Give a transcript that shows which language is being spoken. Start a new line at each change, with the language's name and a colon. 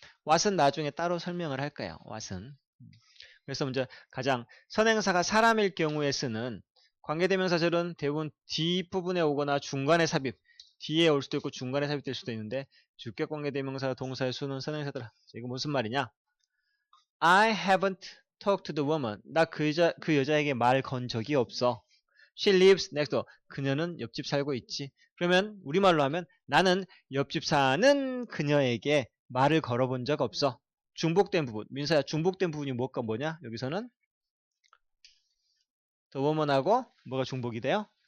Korean: what은 나중에 따로 설명을 할 거예요. what은. 그래서 먼저 가장 선행사가 사람일 경우에 쓰는 관계대명사절은 대부분 뒷부분에 오거나 중간에 삽입, 뒤에 올 수도 있고 중간에 삽입될 수도 있는데 주격 관계대명사 동사의 수는 선행사들. 이거 무슨 말이냐?
English: I haven't talked to the woman.
Korean: 나 그 여자에게 말 건 적이 없어.
English: She lives next door.
Korean: 그녀는 옆집 살고 있지. 그러면 우리말로 하면 나는 옆집 사는 그녀에게 말을 걸어본 적 없어. 중복된 부분. 민서야, 중복된 부분이 뭐가 뭐냐? 여기서는 the woman하고 뭐가 중복이 돼요?